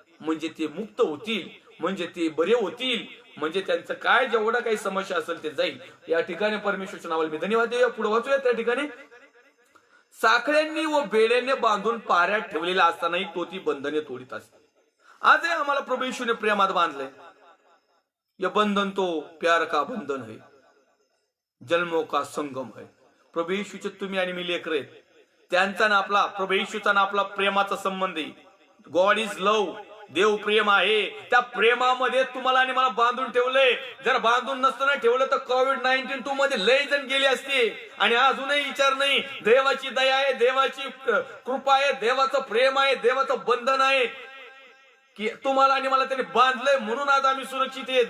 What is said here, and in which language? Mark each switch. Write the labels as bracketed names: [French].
[Marathi] म्हणजे ते मुक्त होतील, म्हणजे ते बरे होतील, म्हणजे त्यांचं काय जेवढं काही समस्या असेल ते जाईल. या ठिकाणी परमेश्वरच्या नावाला मी धन्यवाद देऊया. पुढे वाचूया. त्या ठिकाणी साखळ्यांनी व बेड्याने बांधून पाऱ्यात ठेवलेला असतानाही तो ती बंधने तोडीत असते. आजही आम्हाला प्रभू येशूने प्रेमात बांधले. [Hindi] ये बंधन तो प्यार का बंधन है, जन्मों का संगम है. [Marathi] प्रभू येशूचे तुम्ही आणि मी लेकर आहेत. त्यांचा ना आपला प्रभू येशूचा ना आपला प्रेमाचा संबंध आहे. [English] God is love. [Marathi] देव प्रेम आहे. त्या प्रेमामध्ये तुम्हाला आणि मला बांधून ठेवलंय. जर बांधून नसताना ठेवलं तर कोविड-19 मध्ये लय जण गेले असते. आणि अजूनही विचार नाही. देवाची दया आहे, देवाची कृपा आहे, देवाचं प्रेम आहे, देवाचं बंधन आहे की तुम्हाला आणि मला त्याने बांधलंय, म्हणून आज आम्ही सुरक्षित आहे.